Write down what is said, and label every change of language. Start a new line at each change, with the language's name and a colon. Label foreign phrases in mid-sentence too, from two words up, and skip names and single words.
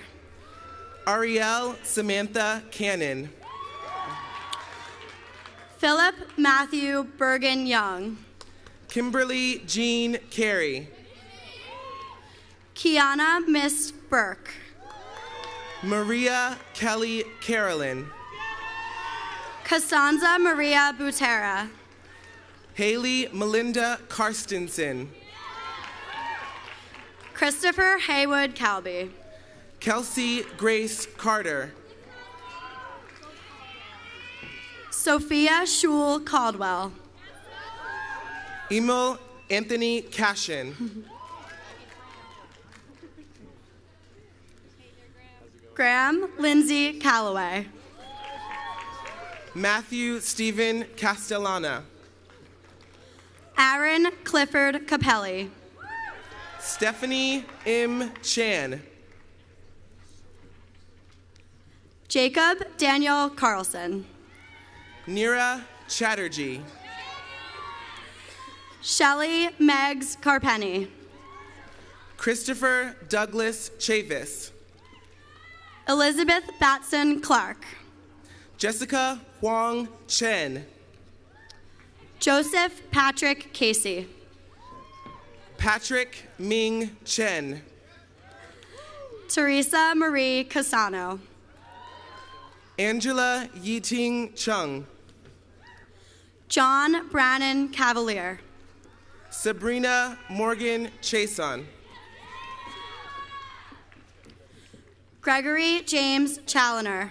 English: Ariel Samantha Cannon. Philip Matthew Bergen Young. Kimberly Jean Carey. Kiana Miss Burke. Maria Kelly Carolyn, Costanza Maria Butera, Haley Melinda Karstensen, Christopher Haywood Calby, Kelsey Grace Carter, Sophia Shule Caldwell, Emil Anthony Cashin, Graham Lindsay Calloway, Matthew Stephen Castellana, Aaron Clifford Capelli, Stephanie M. Chan, Jacob Daniel Carlson, Neera Chatterjee, Shelley Meggs Carpenny, Christopher Douglas Chavis, Elizabeth Batson Clark, Jessica Huang Chen, Joseph Patrick Casey, Patrick Ming Chen, Teresa Marie Casano, Angela Yiting Chung, John Brannon Cavalier, Sabrina Morgan Chason, Gregory James Challoner,